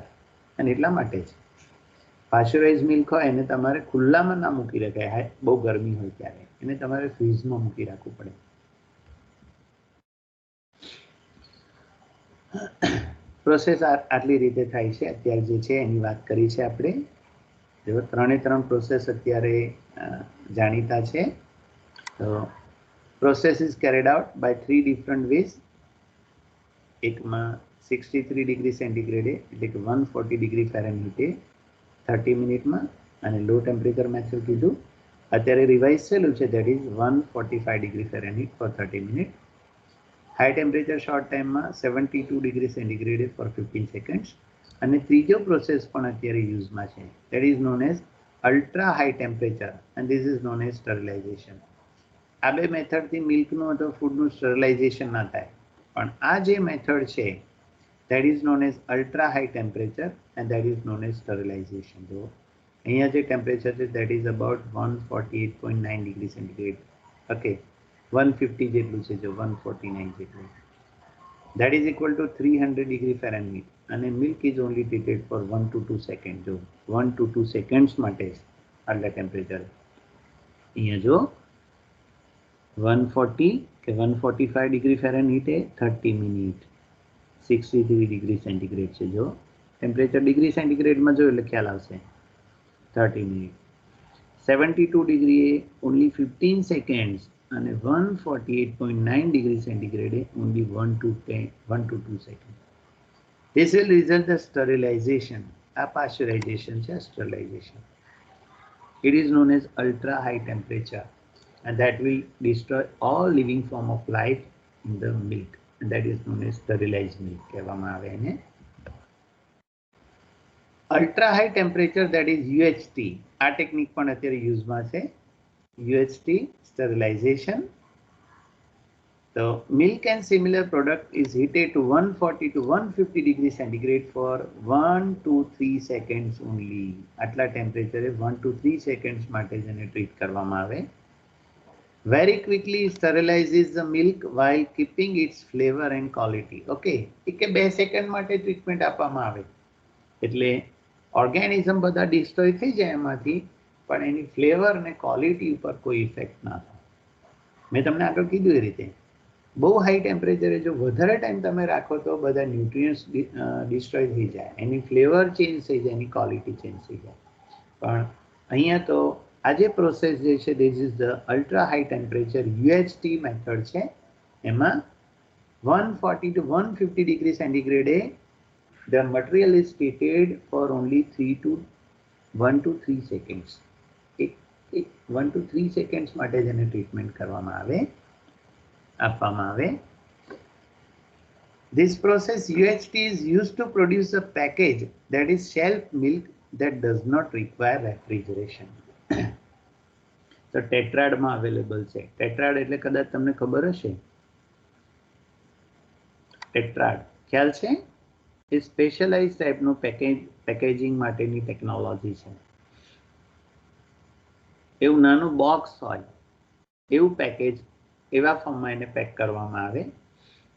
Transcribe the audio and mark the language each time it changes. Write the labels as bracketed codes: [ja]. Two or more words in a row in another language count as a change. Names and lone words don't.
[gu] અને એટલા માટે જ પાસ્ચરાઇઝ મિલ્ક હોય એને તમારે ખુલ્લામાં ના મૂકી રખાય, બહુ ગરમી હોય ત્યારે એને તમારે ફ્રીઝમાં મૂકી રાખવું પડે. પ્રોસેસ આટલી રીતે થાય છે. અત્યારે જે છે એની વાત કરી છે આપણે. જો ત્રણે ત્રણ પ્રોસેસ અત્યારે જાણીતા છે. તો [en] process is carried out by 3 different ways. [gu] એકમાં 63 ડિગ્રી સેન્ટીગ્રેડે એટલે કે 140 ડિગ્રી ફેરનહીટે 30 મિનિટમાં, અને લો ટેમ્પરેચર મેથડ કીધું. અત્યારે રિવાઇઝ થયેલું છે, [en] that is 145 degree Fahrenheit for 30 minute. high temperature short [gu] ટાઈમમાં 72 ડિગ્રી સેન્ટીગ્રેડે [en] for 15 seconds. [gu] અને ત્રીજો પ્રોસેસ પણ અત્યારે યુઝમાં છે, [en] that is known as ultra high temperature, and this is known as sterilization. [gu] આ બે મેથડથી મિલ્કનું અથવા ફૂડનું સ્ટરલાઇઝેશન ના થાય, પણ આ જે મેથડ છે [en] that is known as ultra high temperature and that is known as sterilization. [gu] જો અહીંયા જે ટેમ્પરેચર છે [en] that is about 148.9 degree centigrade. [gu] ઓકે, 150 જેટલું છે, જો 149 જેટલું, [en] that is equal to 300 degree Fahrenheit, અને milk is only treated for 1 to 2 second. [gu] જો [en] 1 to 2 seconds [gu] માટે આટલા ટેમ્પરેચર. અહીંયા જો 140 કે 145 ડિગ્રી ફેરનહીટે 30 મિનિટ, 63 [en] degree centigrade [gu] છે. જો ટેમ્પરેચર ડિગ્રી સેન્ટીગ્રેડમાં જો એટલે ખ્યાલ આવશે, 30 મિનિટ. 72 ડિગ્રીએ [en] only 15 seconds, [gu] અને 148.9 ડિગ્રી સેન્ટીગ્રેડે [en] only 1 to 2 second. This will result the sterilization. [gu] આ પાસ્ચરાઇઝેશન છે, સ્ટરલાઇઝેશન. [en] It is known as ultra high temperature, and that will destroy all living form of life in the milk, and that is known as sterilized milk [gu] કહેવામાં આવે એને. [en] ultra high temperature, that is UHT, [gu] આ ટેકનિક પણ અત્યારે યુઝમાં છે, [en] UHT sterilization. So milk and similar product is heated to 140 to 150 degree centigrade for 1 to 3 seconds only. [gu] આટલા ટેમ્પરેચરે [en] 1 to 3 seconds [gu] માટે જ એને ટ્રીટ કરવામાં આવે. [en] Very quickly sterilizes the milk while keeping its flavor and quality. [gu] Okay, એક 2 સેકન્ડ માટે ટ્રીટમેન્ટ આપવામાં આવે એટલે ઓર્ગેનિઝમ બધા ડિસ્ટ્રોય થઈ જાય એમાંથી, પણ એની ફ્લેવર અને ક્વોલિટી ઉપર કોઈ ઇફેક્ટ ના થાય. મેં તમને આગળ કીધું એ રીતે બહુ હાઈ ટેમ્પરેચરે જો વધારે ટાઈમ તમે રાખો તો બધા ન્યુટ્રિયન્ટ્સ ડિસ્ટ્રોય થઈ જાય, એની ફ્લેવર ચેન્જ થઈ જાય, એની ક્વોલિટી ચેન્જ થઈ જાય. પણ અહીંયા તો આ જે પ્રોસેસ જે છે, [en] this is the ultra high temperature [gu] UHT મેથડ છે. [en] એમાં 140 to 150 degree centigrade the material is treated for only 1 to 3 seconds. 1 to 3 seconds [gu] માટે જ એને ટ્રીટમેન્ટ કરવામાં આવે, આપવામાં આવે. [en] This process UHT is used to produce a package that is shelf milk that does not require refrigeration. [gu] તો ટેટ્રાડમાં અવેલેબલ છે. ટેટ્રાડ એટલે કદાચ તમને ખબર હશે, ટેટ્રાડ ખ્યાલ છે? એ સ્પેશિયલાઇઝ ટાઈપનું પેકેજિંગ માટેની ટેકનોલોજી છે. એવું નાનું બોક્સ હોય એવું પેકેજ, એવા ફોર્મમાં એને પેક કરવામાં આવે.